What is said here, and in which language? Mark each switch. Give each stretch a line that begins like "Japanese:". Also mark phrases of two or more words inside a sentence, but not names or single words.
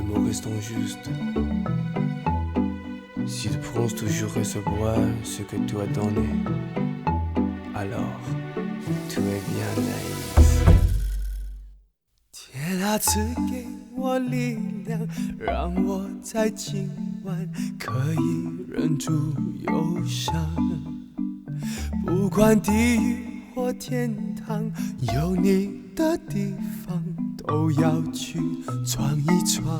French: restons justes. Si tu penses toujours recevoir ce que tu as donné, alors tu es bien naïf。
Chinese: 天啊，赐给我力量，让我在今晚可以忍住忧伤。不管地狱或天堂，有你的地方都要去闯一闯。